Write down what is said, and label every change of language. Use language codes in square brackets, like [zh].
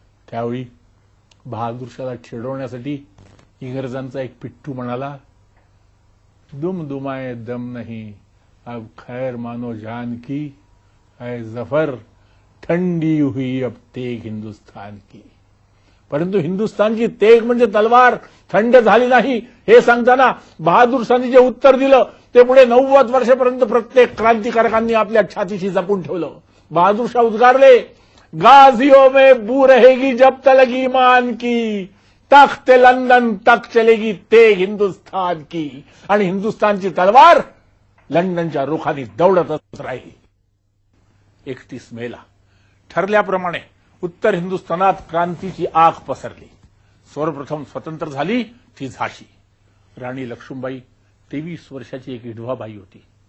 [mr] त्यावेळी बहादूर शाहला चिडवण्यासाठी इंग्रजांचा एक पिट्टू म्हणाला, [hi] दुम दुमाए दम नहीं, अब खैर मानो जान की, है जफर थंडी हुई अब तेग हिंदुस्तान की. [mr] परंतु हिंदुस्थानची तेग म्हणजे तलवार थंड झाली नाही हे सांगताना बहादूर शाहनी जे उत्तर दिलं ते पुढे 90 वर्षापर्यंत प्रत्येक क्रांतिकारकांनी आपल्या छातीशी जपून ठेवलं. बहादूर शाह उद्गारले, [hi] गाजियों में बू रहेगी जब तलक ईमान की, तख्त लंदन तक चलेगी तेग हिंदुस्तान की. [mr] आणि हिंदुस्थानची तलवार लंडनच्या रुखाने दौडतच राहिली. 31 मेला ठरल्याप्रमाणे उत्तर हिंदुस्थानात क्रांतीची आग पसरली. सर्वप्रथम स्वतंत्र झाली ती झाशी. राणी लक्ष्मीबाई 23 वर्षाची एक विधवा बाई होती.